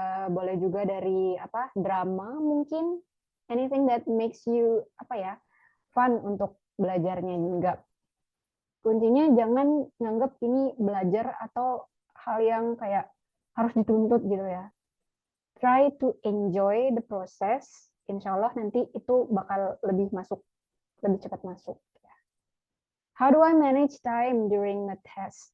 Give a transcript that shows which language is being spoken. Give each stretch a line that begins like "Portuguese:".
Indonesian: Boleh juga dari drama mungkin.
English: Anything that makes you fun
Indonesian: untuk belajarnya. Enggak. Kuncinya jangan nganggap ini belajar atau hal yang kayak harus dituntut gitu ya.
English: Try to enjoy the process.
Indonesian: Insya Allah nanti itu bakal lebih cepat masuk.
English: How do I manage time during the test?